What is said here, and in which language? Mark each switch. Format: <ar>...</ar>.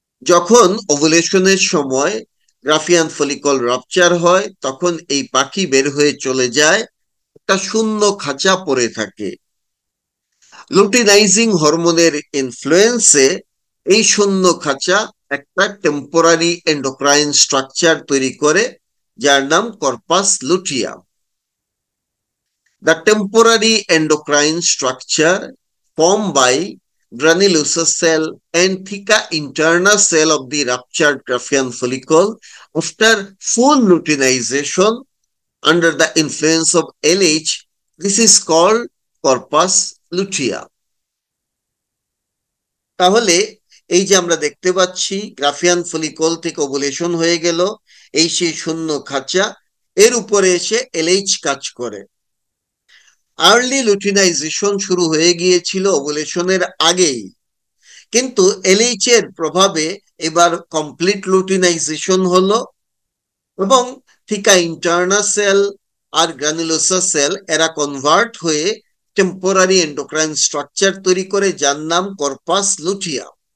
<bn>যখন ওভুলেশনের সময় Graafian follicle rupture হয়, তখন এই পাখি বের হয়ে চলে যায়, একটা শূন্য খাঁচা পড়ে থাকে। লুটিনাইজিং হরমোনের ইনফ্লুয়েন্সে এই শূন্য খাঁচা একটা টেম্পোরারি এন্ডোক্রাইন স্ট্রাকচার তৈরি করে, যার নাম corpus luteum.</bn> <en>The temporary endocrine structure formed by granulosa cell and theca interna cell of the ruptured Graafian follicle after full luteinization under the influence of LH. This is called corpus luteum.</en> <bn>তাহলে এই যে আমরা দেখতে পাচ্ছি Graafian follicle থেকে ovulation হয়ে গেল, এই সেই শূন্য খাঁচা, এর উপরে এসে এলএইচ কাজ করে। আর্লি লুটিনাইজেশন শুরু হয়ে গিয়েছিল ওভুলেশনের আগেই, কিন্তু এলএইচ এর প্রভাবে এবার কমপ্লিট লুটিনাইজেশন হলো এবং থিকা ইন্টারনা সেল আর গ্রানুলোসা সেল এরা কনভার্ট হয়ে টেম্পোরারি এন্ডোক্রাইন স্ট্রাকচার তৈরি করে, যার নাম কর্পাস লুটিয়াম।</bn>